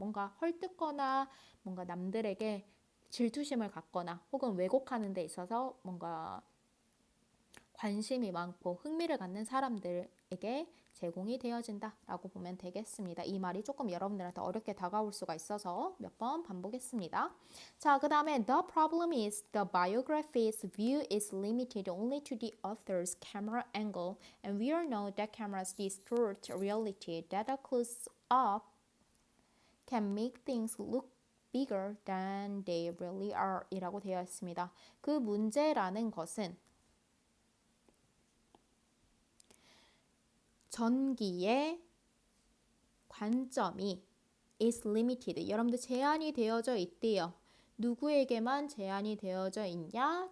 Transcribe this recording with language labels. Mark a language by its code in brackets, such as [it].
[ko] 뭔가 헐뜯거나 뭔가 남들에게 질투심을 갖거나 혹은 왜곡하는 데 있어서 뭔가 관심이 많고 흥미를 갖는 사람들에게 제공이 되어진다 라고 보면 되겠습니다. 이 말이 조금 여러분들한테 어렵게 다가올 수가 있어서 몇 번 반복했습니다. 자, 그 다음에 [en] The problem is the biography's view is limited only to the author's camera angle and we all know that cameras distort reality, that a close-up can make things look bigger than they really are [ko] 이라고 되어 있습니다. 그 문제라는 것은 전기의 관점이 is limited. 여러분들 제한이 되어져 있대요. 누구에게만 제한이 되어져 있냐?